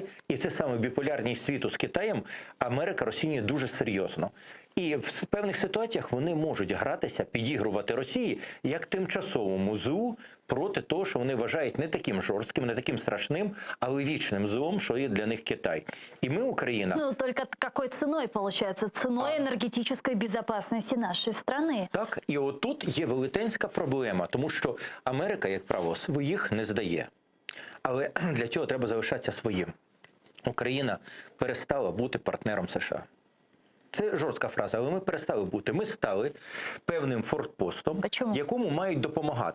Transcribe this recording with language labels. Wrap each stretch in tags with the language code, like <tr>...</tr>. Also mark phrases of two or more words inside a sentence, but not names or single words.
<uk>І це саме біполярність світу з Китаєм Америка розцінює дуже серйозно. І в певних ситуаціях вони можуть гратися, підігрувати Росії як тимчасовому злу проти того, що вони вважають не таким жорстким, не таким страшним, але вічним злом, що є для них Китай. І ми, Україна...</uk> <ru>Ну, только какой ценой, получается? Ценой энергетической безопасности нашей страны.</ru> <uk>Так, і отут є велетенська проблема, тому що Америка, як правило, своїх не здає. Але для цього треба залишатися своїм. Україна перестала бути партнером США. Це жорстка фраза, але ми перестали бути. Ми стали певним фортпостом, якому мають допомагати.</uk>